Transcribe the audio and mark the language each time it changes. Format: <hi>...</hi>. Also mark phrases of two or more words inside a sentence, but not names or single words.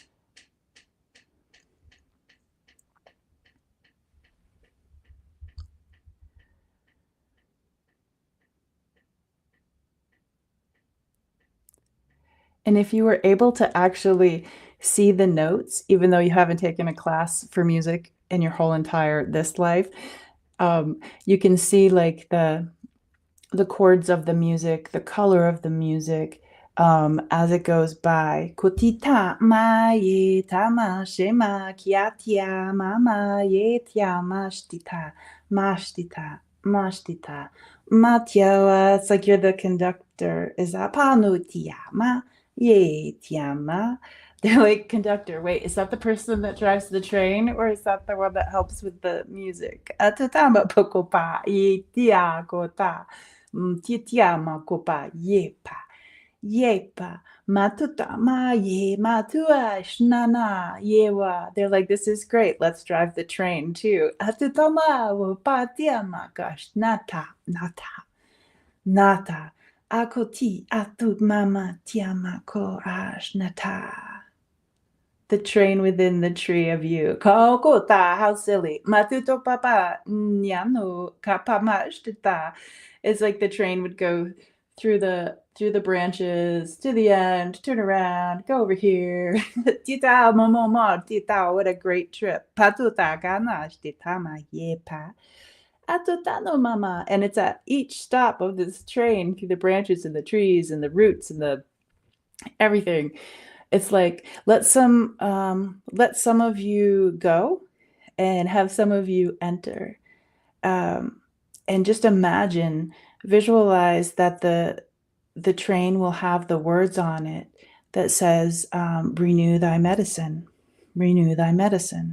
<en>And if you were able to actually see the notes, even though you haven't taken a class for music in your whole entire this life, you can see, like, the chords of the music, the color of the music, as it goes by. Kotita ma ye tama shema kiatia mama ye tiama shtita mashtita mashtita matyawa. It's like you're the conductor. Is that panutiama ye tiama? They're like, conductor, wait, is that the person that drives the train or is that the one that helps with the music? Atatama pokopa ye tia kota. Titiama kopa yepa, yepa, matuta ma ye matua shnana yewa. They're like, this is great. Let's drive the train too. Atutama wopatiama gosh nata nata nata akoti atut mama tiama ko ash nata. the train within the tree of you. Kokota, how silly. Matuto papa, nyano, kapamashita. It's like the train would go through the branches to the end, turn around, go over here. Tita momo tita, what a great trip. Patuta ganash titama yepa. Atutano mama. And it's at each stop of this train through the branches and the trees and the roots and the everything. It's like let some of you go and have some of you enter. Um, and just imagine, visualize that the train will have the words on it that says, renew thy medicine, renew thy medicine.</en>